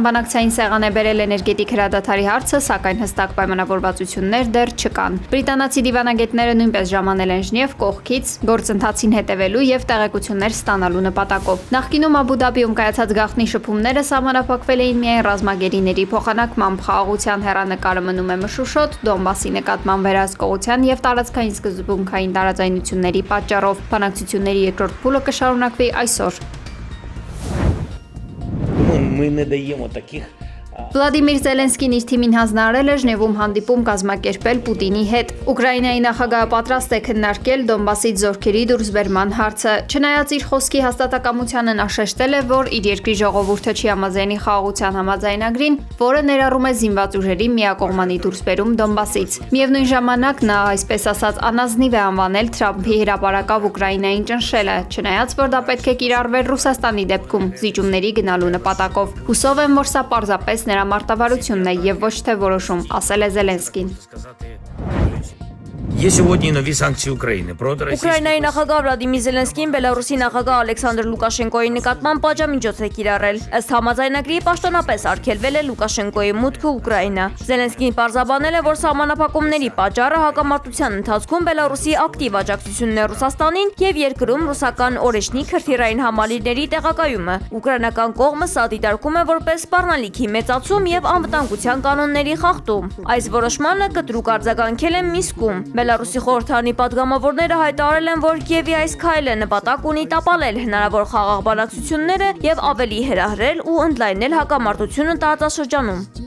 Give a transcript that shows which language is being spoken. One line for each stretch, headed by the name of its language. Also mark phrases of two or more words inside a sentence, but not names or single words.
Armenian: բանակցային սեղան է բերել էներգետիկ հրադադարի հարցը, սակայն հստակ պայմանավորվածություններ դեռ չկան։ Բրիտանացի դիվանագետները նույնպես ժամանել են Ժնև կողքից գործընթացին հետևելու եւ տեղեկություններ ստանալու նպատակով։ Նախկինում Աբու Դաբիում կայացած գաղտնի շփումները սահմանափակվել էին միայն ռազմագերիների փոխանակմամբ։ Խաղաղության հեռանկարը մնում է մշուշոտ, Դոնբասի նկատմամբ վերահսկողության եւ տարածքային սկզբունքային տարաձայնությունների պատճառով։ Բանակցությունների երկրորդ փուլը կշարունակվի այսօր։
Ukrainian: Мы не даємо таких
Armenian: Վլադիմիր Զելենսկին իր թիմին հանձնարարել է Ժնևում հանդիպում կազմակերպել Պուտինի հետ։ Ուկրաինայի նախագահը պատրաստ է քննարկել Դոնբասից զորքերի դուրսբերման հարցը։ Չնայած իր խոսքի հաստատակամությանը, նա շեշտել է, որ իր երկրի ժողովուրդը չի համաձայնի խաղաղության համաձայնագրին, որը ներառում է զինված ուժերի միակողմանի դուրսբերում Դոնբասից։ Միևնույն ժամանակ նա, այսպես ասած, անազնիվ է անվանել Թրամփի հրապարակավ Ուկրաինային ճնշելը, չնայած որ դա պետք է կիրառվեր Ռուսաստանի դեպքում զիջումների գնալու նպատակով։ Հուսով եմ, որ սա պարզապես նրա մարտավարությունն է եւ ոչ թե որոշում, ասել է Զելենսկին։
Russian: Есть сегодня новые санкции Украины против России.
Armenian: Ուկրաինայի նախագահ Վլադիմիր Զելենսկին Բելարուսի նախագահ Ալեքսանդր Լուկաշենկոյի նկատմամբ պատժամիջոց է կիրառել։ Ըստ համաձայնագրի պաշտոնապես արգելվել է Լուկաշենկոյի մուտքը Ուկրաինա։ Զելենսկին պարզաբանել է, որ սահմանափակումների պատճառը հակամարտության ընթացքում Բելարուսի ակտիվ աջակցությունն է Ռուսաստանին եւ երկրում ռուսական օրեշնի քրթիրային համալիրների տեղակայումը։ Ուկրաինական կողմը սա դիտարկում է որպես սպառնալիքի մեծացում եւ անվտանգության կանոնների խախտում։ Այս որոշմանը կտրուկ արձագանքել են Միսկում։ Բելարուսի խորհրդարանի պատգամավորները հայտարարել են, որ Կիևի այս քայլը նպատակ ունի տապալել հնարավոր խաղաղ բանակցությունները եւ ավելի հրահրել ու ընդլայնել հակամարտությունը տարածաշրջանում։